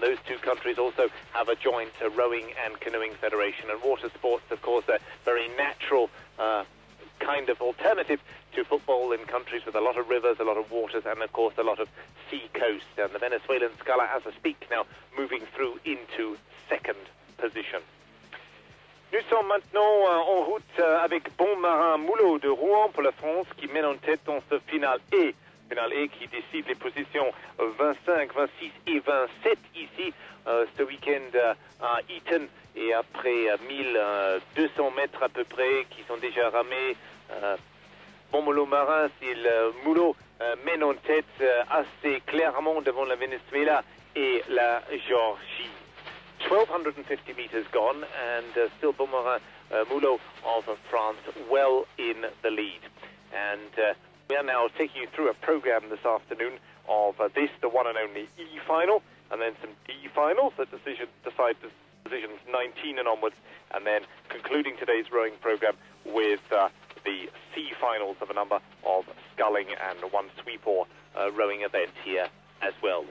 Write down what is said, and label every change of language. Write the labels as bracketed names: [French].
[English] Those two countries also have a joint rowing and canoeing federation. And water sports, of course, are very natural kind of alternative to football in countries with a lot of rivers, a lot of waters, and of course a lot of sea coast. And the Venezuelan sculler, as I speak now, moving through into second position. [French] Nous sommes maintenant en route avec Bon Marin Mulot de Rouen pour la France, qui mène en tête dans ce final E. Final E qui décide les positions 25, 26 et 27 ici ce week-end à Eton. Et après 1200 mètres à peu près qui sont déjà ramés, Bon Marin, Mulot mène en tête assez clairement devant la Venezuela et la Géorgie. [English] 1,250 meters gone, and still Bon Marin Mulot of France well in the lead. And we are now taking you through a program this afternoon of this, the one and only E final, and then some D finals that decide positions 19 and onwards, and then concluding today's rowing program with the C finals of a number of sculling and one sweep or rowing event here as well.